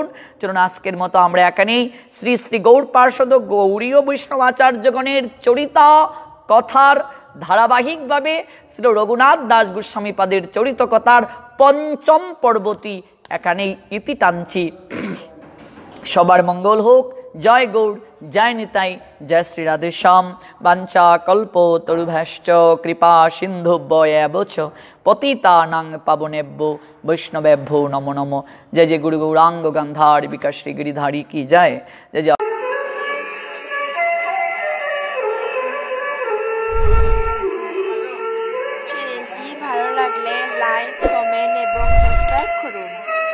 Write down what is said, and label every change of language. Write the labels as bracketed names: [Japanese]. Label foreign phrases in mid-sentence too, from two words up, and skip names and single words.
[Bangla] চলুন আজকের মতো আমরা এখানেই শ্রী শ্রী গৌর পার্ষদ গৌরীয় বৈষ্ণব আচার্যগণের চরিতা কথার ধারাবাহিকভাবে শ্রী রঘুনাথ দাস গোস্বামী পাদের চরিত কথার 5ম পর্বটি এখানেই ইতি টানছি। সবার মঙ্গল হোক। জয় গৌর, জয় নিতাই, জয় শ্রী রাধেশ্যাম। [Sanskrit] वाञ्छा कल्प तरुभ्यश्च कृपा सिन्धुभ्येव च पतितानां पावनेभ्यो वैष्णवेभ्यो नमो नमः। [Bangla] জয় জয় গুরু গৌরাঙ্গ গান্ধার বিকাশ শ্রী গিরিধারী কি জয়। জয় জয়। চ্যানেলটি ভালো লাগলে লাইক, কমেন্ট এবং সাবস্ক্রাইব করুন।